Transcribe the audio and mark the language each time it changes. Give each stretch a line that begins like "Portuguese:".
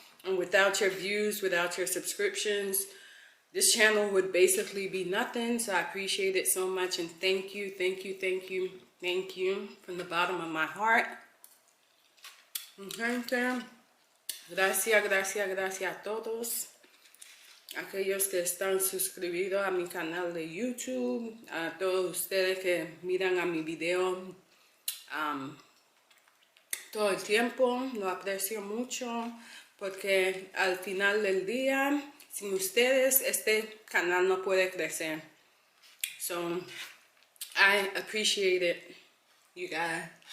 English: And without your views, without your subscriptions, this channel would basically be nothing. So I appreciate it so much, and thank you, thank you, thank you, thank you from the bottom of my heart. Okay, fam.
Spanish: Gracias, gracias, gracias a todos. Aquellos que están suscribidos a mi canal de YouTube, a todos ustedes que miran a mi video todo el tiempo, lo aprecio mucho, porque al final del día, sin ustedes, este canal no puede crecer.
English: So, I appreciate it, you guys.